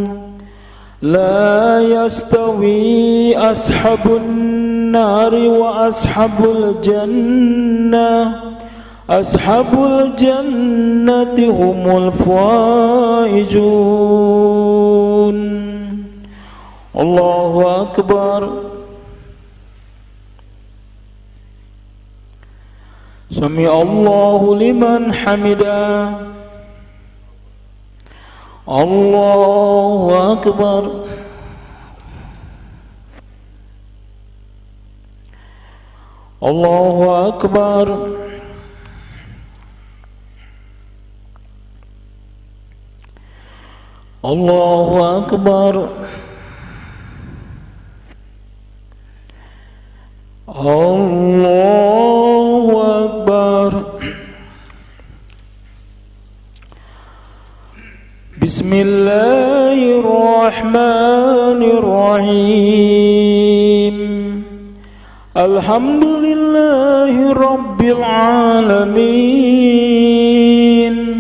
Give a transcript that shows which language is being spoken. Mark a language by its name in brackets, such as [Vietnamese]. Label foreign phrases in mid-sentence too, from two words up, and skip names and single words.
[Arabic] لا يستوي أصحاب النار وأصحاب الجنة. أصحاب الجنة هم الفائزون. الله أكبر. سمع الله لمن حمده. الله أكبر. الله أكبر. الله أكبر. الله أكبر. بسم الله الرحمن الرحيم. الحمد لله رب العالمين.